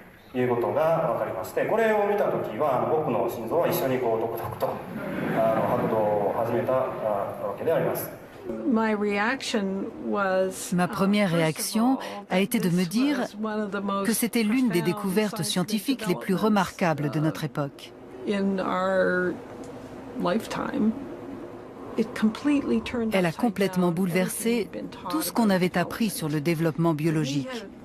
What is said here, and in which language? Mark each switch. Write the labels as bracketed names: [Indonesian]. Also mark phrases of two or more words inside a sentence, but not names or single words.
[Japanese] いうことが分かります。で、これを見たときは僕の心臓は一緒にこうトクトクと拍動を始めたわけであります。 [French] Ma première réaction a été de me dire que c'était l'une des découvertes scientifiques les plus remarquables de notre époque. Elle a complètement bouleversé tout ce qu'on avait appris sur le développement biologique.